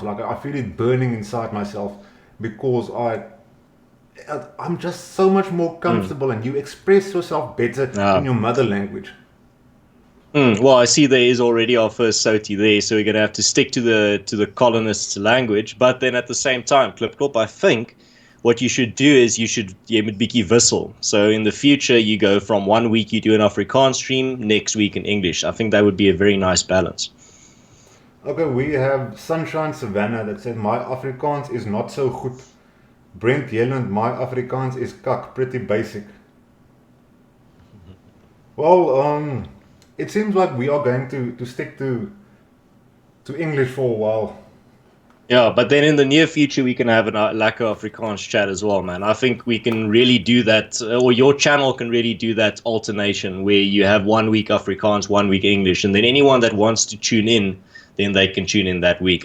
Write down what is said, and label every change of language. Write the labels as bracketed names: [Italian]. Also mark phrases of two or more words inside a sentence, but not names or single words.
[English] Like, I feel it burning inside myself because I'm just so much more comfortable and you express yourself better in your mother language. Well, I see there is already our first Soti there, so we're going to have to stick to the colonists' language. But then at the same time, Klipkop, I think what you should do is you should [Afrikaans] bietjie wissel. [English] So in the future, you go from 1 week you do an Afrikaans stream, next week in English. I think that would be a very nice balance. Okay, we have Sunshine Savannah that said, my Afrikaans is not so goed. Brent Yelland, my Afrikaans is kak, pretty basic. Well, it seems like we are going to stick to English for a while. Yeah, but then in the near future we can have an Lekker Afrikaans chat as well, man. I think we can really do that, or your channel can really do that alternation where you have 1 week Afrikaans, 1 week English, and then anyone that wants to tune in, then they can tune in that week.